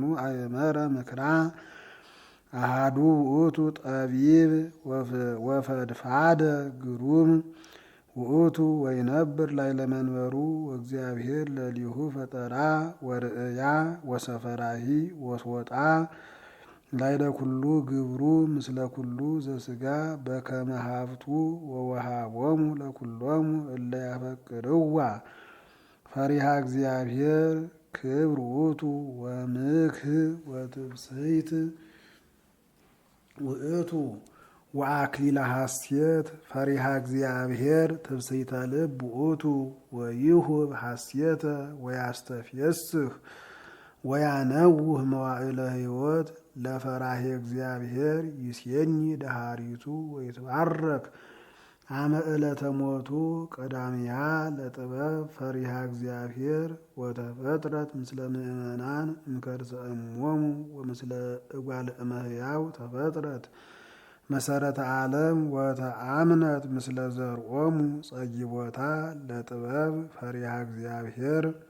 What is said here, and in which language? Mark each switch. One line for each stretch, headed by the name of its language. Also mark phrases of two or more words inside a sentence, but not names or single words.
Geez: አእመረ ምክራ አሃዱ ውእቱ ጠቢብ ወፈድፋደ ግሩም ውእቱ ወይነብር ላዕለ መንበሩ ወእግዚአብሔር ለሊሁ ፈጠራ ወርእያ ወሰፈራሂ ወስወጣ ላዕለ ኩሉ ግብሩ ምስለ ኩሉ ዘሥጋ በከመ ሀብቱ ወወሃቦሙ ለኩሎሙ እለ ያፈቅርዋ ፈሪሃ እግዚአብሔር ክብር ውእቱ ወምክህ ወትብስይት ውእቱ ወአክሊለ ሐሴት ፈሪሃ እግዚአብሔር ትብስይተ ልብ ውእቱ ወይሁብ ሐሴተ ወያስተፍየስህ ወያነውህ መዋዕለ ሕይወት ለፈራሄ እግዚአብሔር ይሴኒ ደሃሪቱ ወይትባረክ አመ ዕለተ ሞቱ ቀዳሚያ ለጥበብ ፈሪሃ እግዚአብሔር ወተፈጥረት ምስለ ምእመናን እምከርሰ እሞሙ ወምስለ እጓለ እመሕያው ተፈጥረት መሰረተ ዓለም ወተአምነት ምስለ ዘርኦሙ ጸጊቦታ ለጥበብ ፈሪሃ እግዚአብሔር